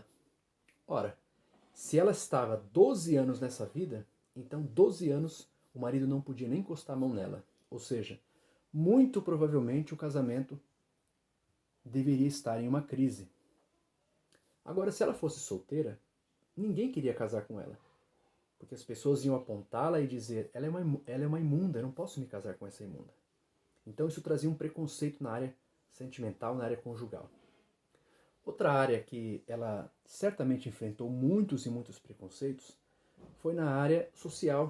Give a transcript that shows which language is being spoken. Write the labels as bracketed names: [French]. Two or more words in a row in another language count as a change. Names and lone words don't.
[Portuguese] Ora, se ela estava 12 anos nessa vida, então 12 anos o marido não podia nem encostar a mão nela. Ou seja, muito provavelmente o casamento deveria estar em uma crise. Agora, se ela fosse solteira, ninguém queria casar com ela. Porque as pessoas iam apontá-la e dizer, ela é uma imunda, eu não posso me casar com essa imunda. Então isso trazia um preconceito na área sentimental, na área conjugal. Outra área que ela certamente enfrentou muitos e muitos preconceitos foi na área social.